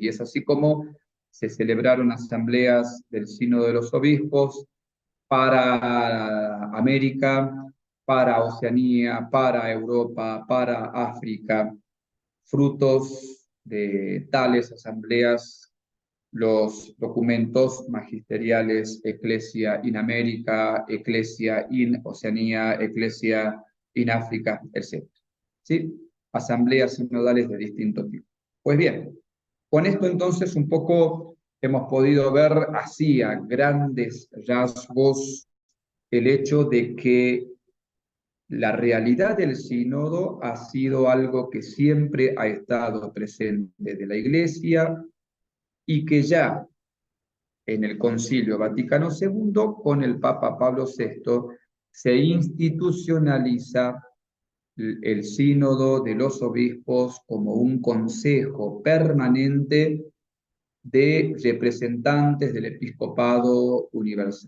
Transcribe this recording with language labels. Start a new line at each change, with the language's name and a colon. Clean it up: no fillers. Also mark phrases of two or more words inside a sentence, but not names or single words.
Spanish: Y es así como se celebraron asambleas del Sínodo de los Obispos para América, para Oceanía, para Europa, para África, frutos de tales asambleas, los documentos magisteriales Ecclesia in América, Ecclesia in Oceanía, Ecclesia in África, etc. ¿Sí? Asambleas sinodales de distinto tipo. Pues bien, con esto entonces un poco hemos podido ver así a grandes rasgos el hecho de que la realidad del sínodo ha sido algo que siempre ha estado presente de la Iglesia y que ya en el Concilio Vaticano II, con el Papa Pablo VI, se institucionaliza el sínodo de los obispos como un consejo permanente de representantes del episcopado universal.